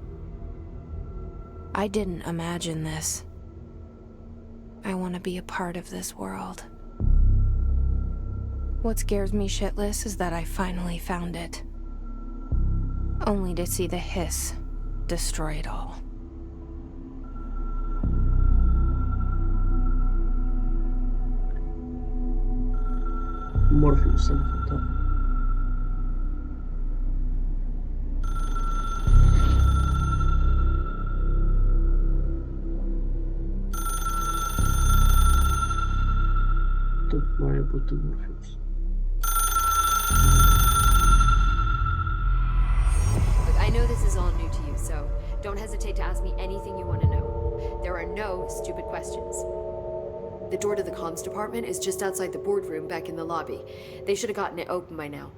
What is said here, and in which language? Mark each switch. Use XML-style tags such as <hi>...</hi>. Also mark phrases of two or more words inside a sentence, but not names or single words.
<en>I didn't imagine this. I want to be a part of this world. What scares me shitless is that I finally found it. Only to see the hiss destroy it all.</en> <ru>Морфеуса не хватает.</ru> <uk>Тут має бути Морфеус.</uk> <en>Look, I know this is all new to you, so don't hesitate to ask me anything you want to know. There are no stupid questions. The door to the comms department is just outside the boardroom back in the lobby. They should have gotten it open by now.</en>